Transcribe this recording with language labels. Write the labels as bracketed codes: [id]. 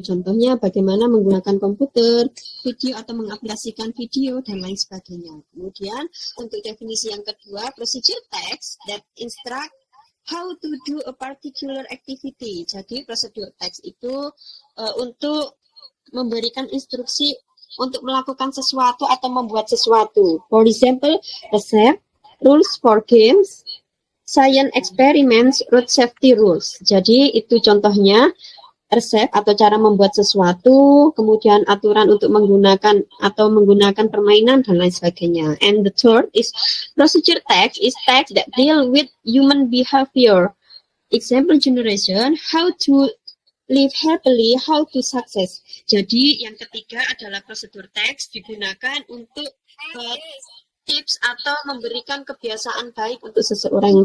[id] Contohnya bagaimana menggunakan komputer, video atau mengaplikasikan video, dan lain sebagainya. Kemudian, untuk definisi yang kedua, [en] procedure text that instruct how to do a particular activity. [id] Jadi, prosedur teks itu untuk memberikan instruksi untuk melakukan sesuatu atau membuat sesuatu. [en] For example, resep, rules for games, science experiments, road safety rules. [id] Jadi itu contohnya resep atau cara membuat sesuatu, kemudian aturan untuk menggunakan permainan dan lain sebagainya. [en] And the third is procedure text is text that deal with human behavior. Example generation, how to live happily, how to success. [id] Jadi yang ketiga adalah prosedur teks digunakan untuk tips atau memberikan kebiasaan baik untuk seseorang.